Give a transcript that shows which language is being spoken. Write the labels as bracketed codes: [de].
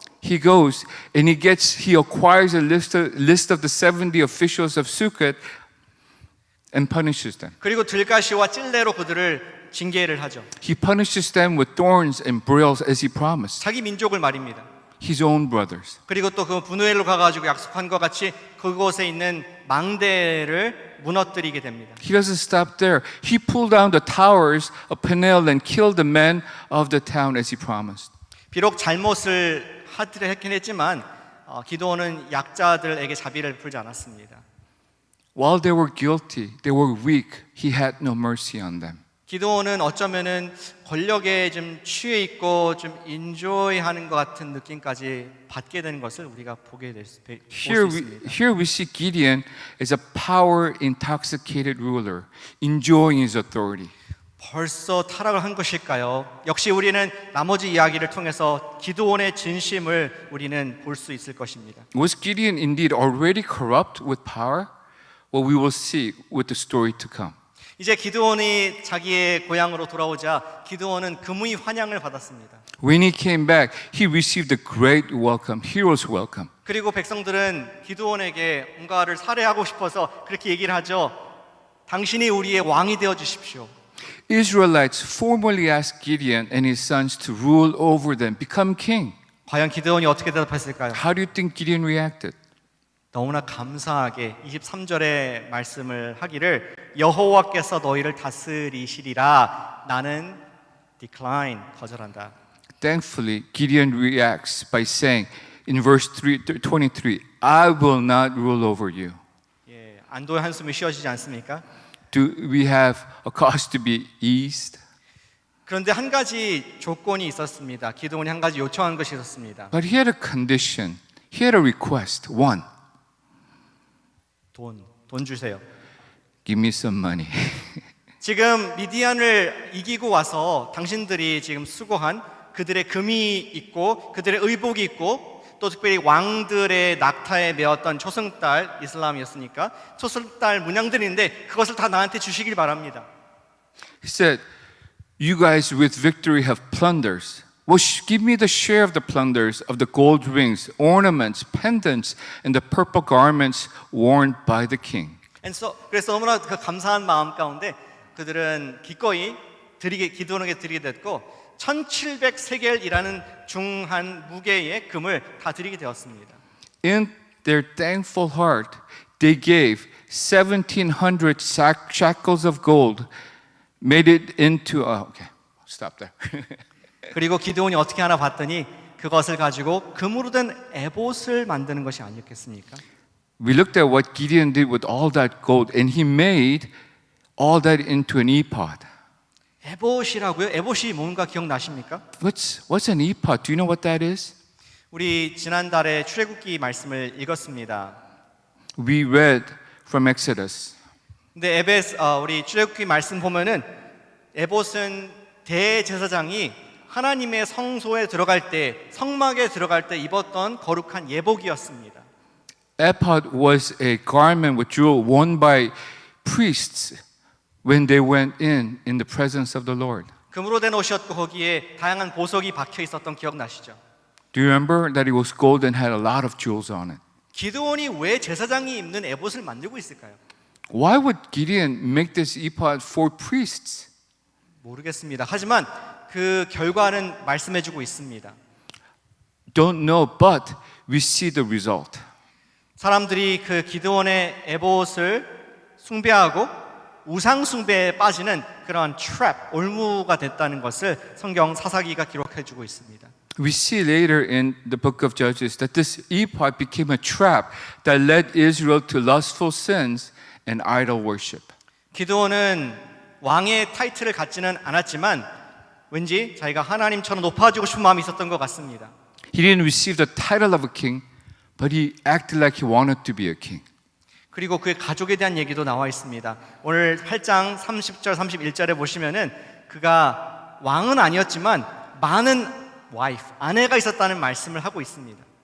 [en] He goes and he acquires a list of the 70 officials of Sukkot and punishes them. [ko] 그리고 들가시와 찔레로 그들을 징계를 하죠. [en] He punishes them with thorns and brills as he promised. [ko] 자기 민족을 말입니다. [en] His own brothers. [ko] 그리고 또 그 분우엘로 가가지고 약속한 것 같이 그곳에 있는 망대를 무너뜨리게 됩니다. [en] He doesn't stop there. He pulled down the towers of Peniel and killed the men of the town as he promised. [ko] 비록 잘못을 했긴 했지만 기드온은 약자들에게 자비를 풀지 않았습니다. [en] While they were guilty, they were weak. He had no mercy on them. [ko] 기드온은 어쩌면은 권력에 좀 취해 있고 좀 인조이하는 것 같은 느낌까지 받게 되는 것을 우리가 보게 볼 수 있습니다. [en] Here we see Gideon as a power intoxicated ruler, enjoying his authority. [ko] 벌써 타락을 한 것일까요? 역시 우리는 나머지 이야기를 통해서 기드온의 진심을 우리는 볼 수 있을 것입니다. [en] Was Gideon indeed already corrupt with power? Well, we will see with the story to come. [ko] 이제 기드온이 자기의 고향으로 돌아오자 기드온은 금의 환영을 받았습니다. [en] When he came back, he received a great welcome, hero's welcome. [ko] 그리고 백성들은 기드온에게 뭔가를 살해하고 싶어서 그렇게 얘기를 하죠. 당신이 우리의 왕이 되어 주십시오. [en] Israelites formally asked Gideon and his sons to rule over them, become king. [ko] 과연 기드온이 어떻게 대답했을까요? [en] How do you think Gideon reacted? [ko] 너무나 감사하게 23절의 말씀을 하기를 여호와께서 너희를 다스리시리라 나는 decline 거절한다. [en] Thankfully, Gideon reacts by saying in verse 23, I will not rule over you. [ko] 예, 안도의 한숨이 쉬어지지 않습니까? [en] Do we have a cause to be eased? [ko] 그런데 한 가지 조건이 있었습니다. 기드온이 한 가지 요청한 것이 있었습니다. [en] But he had a condition. He had a request. One, [ko] 돈. 돈 주세요. [en] Give me some money. [ko] 지금 미디안을 이기고 와서 당신들이 지금 수고한 그들의 금이 있고 그들의 의복이 있고 또 특별히 왕들의 낙타에 메었던 초승달, 이슬람이었으니까 초승달 문양들인데 그것을 다 나한테 주시길 바랍니다. [en] He said, you guys with victory have plunders. Well, give me the share of the plunders of the gold rings, ornaments, pendants, and the purple garments worn by the king. [ko] 그래서 너무나 그 감사한 마음 가운데 그들은 기꺼이 기도원에게 드리게 됐고 1700세겔이라는 중한 무게의 금을 다 드리게 되었습니다. [en] In their thankful heart, they gave 1,700 shekels of gold, made it into. Okay, stop there. [ko] 그리고 기드온이 어떻게 하나 봤더니 그것을 가지고 금으로 된 에봇을 만드는 것이 아니었겠습니까? [en] We looked at what Gideon did with all that gold, and he made all that into an ephod. [ko] 에봇이라고요? 에봇이 뭔가 기억나십니까? [en] What's an ephod? Do you know what that is? [ko] 우리 지난달에 출애굽기 말씀을 읽었습니다. [en] We read from Exodus. [ko] 근데 우리 출애굽기 말씀 보면은 에봇은 대제사장이 하나님의 성소에 들어갈 때, 성막에 들어갈 때 입었던 거룩한 예복이었습니다. [en] Ephod was a garment with jewel worn by priests when they went in the presence of the Lord. [ko] 금으로 된 옷이었고 거기에 다양한 보석이 박혀 있었던 기억 나시죠? [en] Do you remember that it was gold and had a lot of jewels on it? [ko] 기드온이 왜 제사장이 입는 에봇을 만들고 있을까요? [en] Why would Gideon make this ephod for priests? [ko] 모르겠습니다. 하지만 그 결과는 말씀해주고 있습니다. [en] Don't know, but we see the result. [ko] 사람들이 그 기드온의 에봇을 숭배하고 우상 숭배에 빠지는 그런 트랩, 올무가 됐다는 것을 성경 사사기가 기록해주고 있습니다. [en] We see later in the book of Judges that this ephod became a trap that led Israel to lustful sins and idol worship. [ko] 기드온은 왕의 타이틀을 갖지는 않았지만 왠지 자기가 하나님처럼 높아지고 싶은 마음이 있었던 것 같습니다. [en] He didn't receive the title of a king, but he acted like he wanted to be a king. [ko] 그리고 그의 가족에 대한 얘기도 나와 있습니다. 오늘 8장 30절 31절에 보시면은 그가 왕은 아니었지만 많은 아내가 있었다는 말씀을 하고 있습니다.